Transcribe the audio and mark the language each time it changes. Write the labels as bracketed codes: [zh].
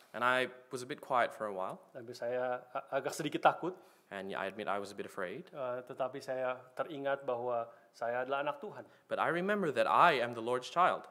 [en] And I was a bit quiet for a while. [id] Tapi saya agak sedikit takut. [en] And I admit I was a bit afraid. [id] Tetapi saya teringat bahwa saya adalah anak Tuhan. [en] But I remember that I am the Lord's child.